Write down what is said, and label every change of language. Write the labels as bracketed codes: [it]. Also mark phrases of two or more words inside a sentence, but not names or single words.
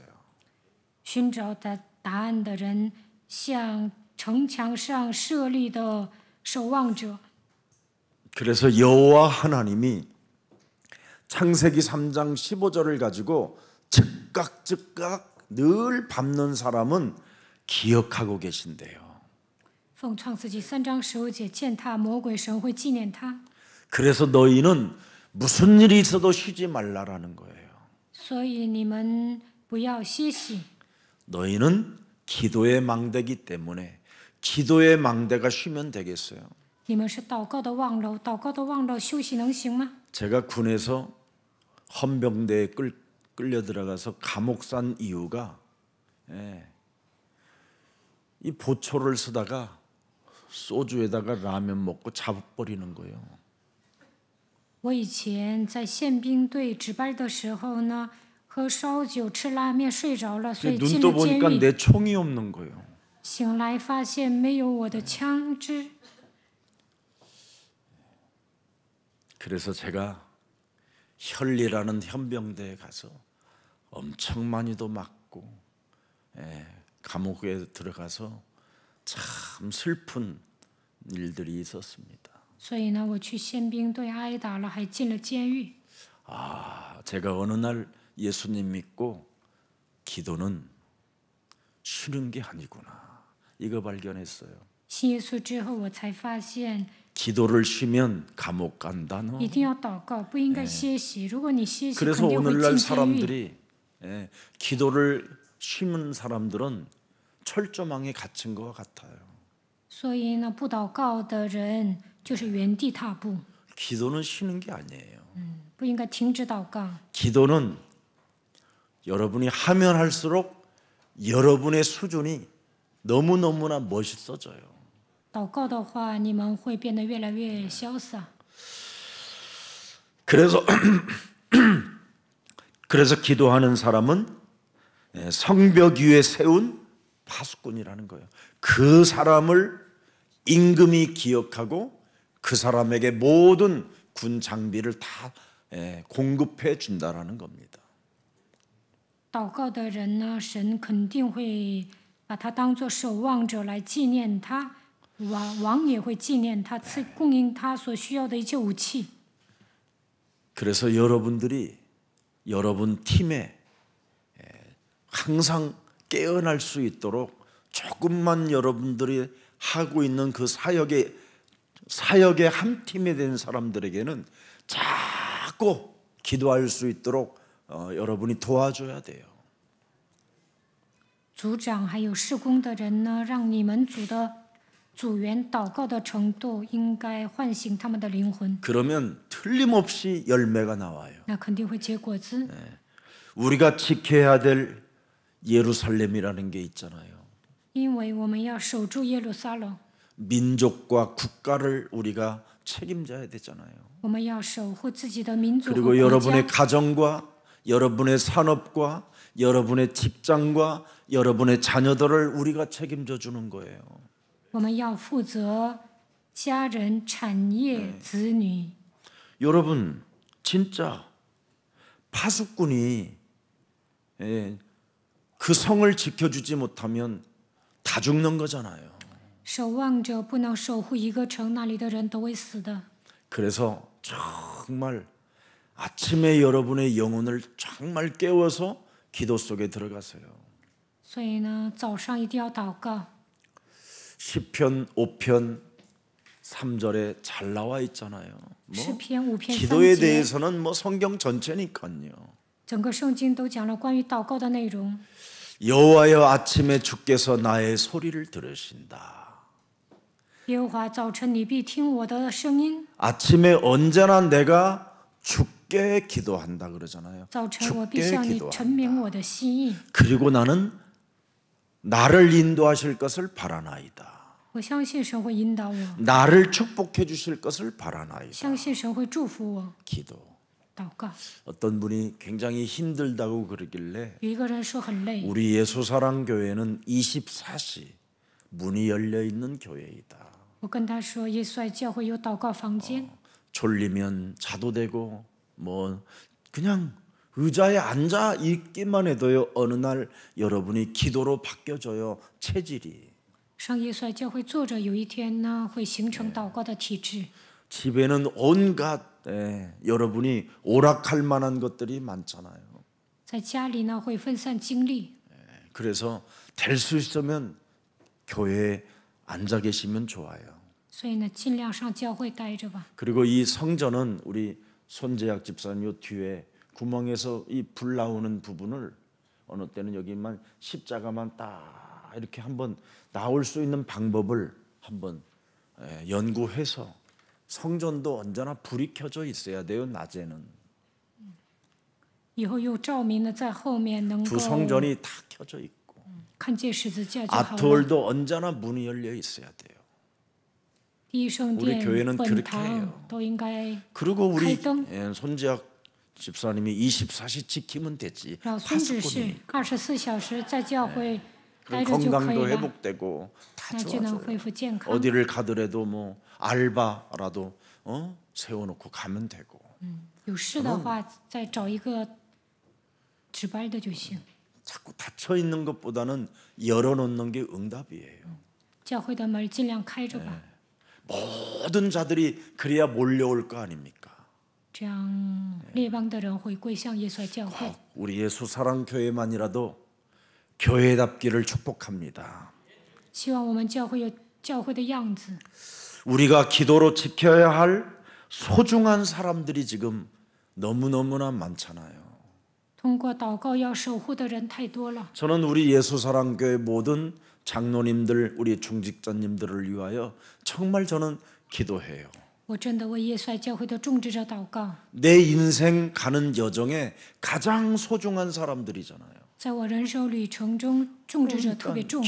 [zh] 寻找答案的人，像城墙上设立的守望者。 [ko] 그래서 여호와 하나님이 창세기 3장 15절을 가지고 즉각 늘 밟는 사람은 기억하고 계신대요. [zh] 奉创世纪3章15节践踏魔鬼，神会纪念他。 [ko] 그래서 너희는 무슨 일이 있어도 쉬지 말라라는 거예요. [zh] 所以你们不要歇息。 [ko] 너희는 기도의 망대기 때문에 기도의 망대가 쉬면 되겠어요. [zh] 你们是祷告的望楼，祷告的望楼休息能行吗？ [ko] 제가 군에서 헌병대에 끌려 들어가서 감옥 산 이유가 이 보초를 쓰다가 소주에다가 라면 먹고 자버리는 거예요. [zh] 我以前在宪兵队值班的时候呢，喝烧酒吃拉面睡着了，所以进 [ko] 눈 [zh] 了 [ko] 떠 [zh] 监 [ko] 보니까 [zh] 狱。 [ko] 내 총이 없는 거예요. [zh] 醒来发现没有我的枪支， [ko] 그래서 제가 혈리라는 헌병대에 가서 엄청 많이도 맞고 감옥에 들어가서 참 슬픈 일들이 있었습니다. [zh] 所以呢，我去宪兵队挨打了，还进了监狱。 [ko] 아, 제가 어느 날 예수님 믿고 기도는 쉬는 게 아니구나. 이거 발견했어요. [zh] 信耶稣之后，我才发现 [ko] 기도를 쉬면 감옥 간다 너. [zh] 一定要祷告，不应该歇息。如果你歇息， [ko] 그래서 [zh] 肯定会 [ko] 오늘날 [zh] 进监狱。 [ko] 사람들이 기도를 쉬는 사람들은 철조망에 갇힌 것 같아요. [zh] 所以呢，不祷告的人就是原地踏步， [ko] 기도는 쉬는 게 아니에요. [zh] 不应该停止祷告。 [ko] 기도는 여러분이 하면 할수록 여러분의 수준이 너무너무나 멋있어져요. [zh] 祷告的话，你们会变得越来越潇洒。 [ko] 그래서 기도하는 사람은 성벽 위에 세운 파수꾼이라는 거예요. 그 사람을 임금이 기억하고 그 사람에게 모든 군 장비를 다 공급해 준다라는 겁니다. [zh] 祷告的人呢，神肯定会把他当作守望者来纪念他，王也会纪念他，供应他所需要的一切武器。 [ko] 그래서 여러분들이 여러분 팀에 항상 깨어날 수 있도록 조금만 여러분들이 하고 있는 그 사역의 한 팀이 된 사람들에게는 자꾸 기도할 수 있도록 여러분이 도와줘야 돼요. [zh] 组长还有事工的人呢，让你们组的组员祷告的程度应该唤醒他们的灵魂， [ko] 그러면 틀림없이 열매가 나와요. [zh] 那肯定会结果子。 [ko] 우리가 지켜야 될 예루살렘이라는 게 있잖아요. [zh] 因为我们要守住耶路撒冷， [ko] 민족과 국가를 우리가 책임져야 되잖아요. [zh] 我们要守护自己的民族和 [ko] 그리고 [zh] 国 [ko] 여러분의 [zh] 家。 [ko] 가정과 여러분의 산업과 여러분의 직장과 여러분의 자녀들을 우리가 책임져 주는 거예요. [zh] 我们要负责家人、产业、子女。 [ko] 여러분 진짜 파수꾼이 그 성을 지켜주지 못하면 다 죽는 거잖아요. [zh] 守望者不能守护一个城，那里的人都会死的。 [ko] 그래서 정말 아침에 여러분의 영혼을 정말 깨워서 기도 속에 들어가세요. [zh] 所以呢，早上一定要祷告。 [ko] 시편 5편 3절에 잘 나와 있잖아요. [zh] 诗篇5篇 [ko] 기도에 [zh] 3节， [ko] 대해서는 뭐 성경 전체니까요. [zh] 整个圣经都讲了关于祷告的内容。 [ko] 여호와여 아침에 주께서 나의 소리를 들으신다. [zh] 耶和华，早晨你必听我的声音。 [ko] 아침에 언제나 내가 주께 기도한다 그러잖아요. [zh] 早晨我必 [ko] 주께 [zh] 向你 [ko] 기도한다. [zh] 陈明我的心意。 [ko] 그리고 나는 나를 인도하실 것을 바라나이다. [zh] 我相信神会引导我， [ko] 나를 축복해 주실 것을 바라나이다. [zh] 相信神会祝福我。 [ko] 기도. [zh] 祷告。 [ko] 어떤 분이 굉장히 힘들다고 그러길래 [zh] 有一个人说很累， [ko] 우리 예수사랑 교회는 24시 문이 열려 있는 교회이다. [zh] 我跟他说，耶稣爱教会有祷告房间， [ko] 졸리면 자도 되고 뭐 그냥 의자에 앉아 있기만 해도요 어느 날 여러분이 기도로 바뀌어져요 체질이. [zh] 上耶稣爱教会坐着，有一天呢会形成祷告的体质。 [ko] 집에는 온갖 여러분이 오락할 만한 것들이 많잖아요. [zh] 在家里呢会分散精力， [ko] 그래서 될 수 있으면 교회에 앉아 계시면 좋아요. [zh] 所以呢尽量上教会待着吧。 [ko] 그리고 이 성전은 우리 손재학 집사님 요 뒤에 구멍에서 이 불 나오는 부분을 어느 때는 여기만 십자가만 딱 이렇게 한번 나올 수 있는 방법을 한번 연구해서 성전도 언제나 불이 켜져 있어야 돼요. 낮에는 [zh] 以后有照明呢在后面能够 [ko] 두 성전이 다 켜져 있고 [zh] 看见十字架就好了。 [ko] 아트홀도 언제나 문이 열려 있어야 돼요. [zh] 第一圣 [ko] 우리 [zh] 殿、 [ko] 교회는 [zh] 本 [ko] 그렇게 [zh] 堂 [ko] 해요. [zh] 都应该 [ko] 그리고 우리 칼등. 손재학 집사님이 24시 지키면 되지. [zh] 让孙执事 [ko] 파수꾼이 [zh] 24小时在教会待 [ko] 그럼 [zh] 着就可以 [ko] 건강도 [zh] 了， [ko] 회복되고 다 [zh] 那就能 [ko] 좋아져요. [zh] 恢复健康。 [ko] 어디를 가더라도 뭐 알바라도 세워놓고 가면 되고. [zh] 有事的话再找一个值班的就行。 [ko] 자꾸 닫혀 있는 것보다는 열어놓는 게 응답이에요. [zh] 教会的门尽量开着吧， [ko] 모든 자들이 그래야 몰려올 거 아닙니까? [zh] 这样列邦的人会归向耶稣的教会。 [ko] 우리 예수 사랑 교회만이라도 교회답기를 축복합니다. [zh] 希望我们教会有教会的样子。 [ko] 우리가 기도로 지켜야 할 소중한 사람들이 지금 너무너무나 많잖아요. [zh] 通过祷告要守护的人太多了。 [ko] 저는 우리 예수사랑교회 모든 장로님들, 우리 중직자님들을 위하여 정말 저는 기도해요. [zh] 我真的为耶稣爱教会的种植者祷告。 [ko] 내 인생 가는 여정에 가장 소중한 사람들이잖아요. [zh] 在我人生旅程中，种植者特别重